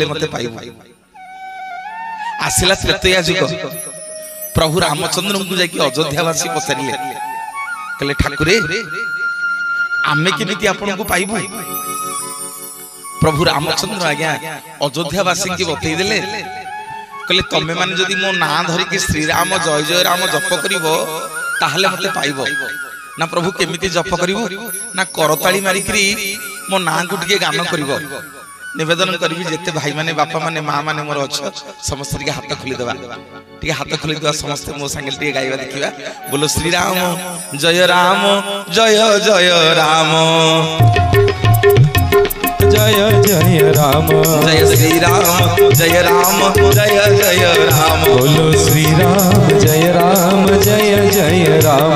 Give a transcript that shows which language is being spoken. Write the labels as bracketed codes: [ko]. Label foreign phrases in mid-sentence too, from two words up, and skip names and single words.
[or] ମତେ ପାଇବୁ ଆସିଲା ତ୍ରେତୟା ଯୁଗ ପ୍ରଭୁ ରାମଚନ୍ଦ୍ର କୁ ଜାକି ଅଯୋଧ୍ୟାବାସୀ ପଚାରିଲେ କହିଲେ ଠାକୁରେ ଆମେ କେମିତି ଆପଣ କୁ ପାଇବୁ ପ୍ରଭୁ ରାମଚନ୍ଦ୍ର ଆଜ୍ଞା ଅଯୋଧ୍ୟାବାସୀ କି ବତେଇ ଦେଲେ କହିଲେ ତମେ ମାନେ ଯଦି ମୋ ନା ଧରି କି ଶ୍ରୀ ରାମ ଜୟ ଜୟ ରାମ ଜପ କରିବ ତାହେଲେ ମତେ ପାଇବ ନା ପ୍ରଭୁ କେମିତି ଜପ କରିବ ନା କରତାଳି ମାରି କରି ମୋ ନାଁ କୁ ଟିକେ ଗାନ କରିବ ନିବେଦନ କରିବି ଯେତେ ଭାଇ ମାନେ ବାପା ମାନେ ମା ମାନେ ମୋର ଛ ସମସ୍ତ କେ ହାତ ଖୋଲି ଦେବା ଟିକେ ହାତ ଖୋଲି ଦେବା ସମସ୍ତ ମୋ ସଙ୍ଗେ ଟିକେ ଗାଇବା ଦେଖିବା ବୋଲୋ ଶ୍ରୀ ରାମ ଜୟ ଜୟ ରାମ ଜୟ ଜୟ ରାମ ଜୟ ଶ୍ରୀ ରାମ ଜୟ ରାମ ବୋଲୋ ଶ୍ରୀ ରାମ ଜୟ ଜୟ ରାମ